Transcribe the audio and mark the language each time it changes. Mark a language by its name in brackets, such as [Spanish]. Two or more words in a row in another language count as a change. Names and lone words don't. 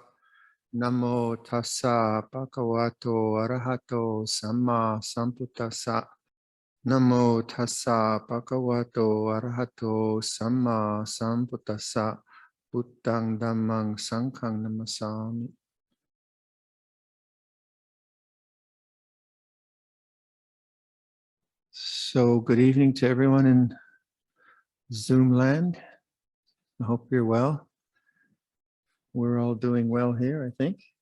[Pali] Namo tassa bhagavato arahato samma sambuddhassa. Namo tassa bhagavato arahato samma sambuddhassa. Buddhang dhammang sanghang namasami. [English] So good evening to everyone in Zoom land. I hope you're well. We're all doing well here, I think.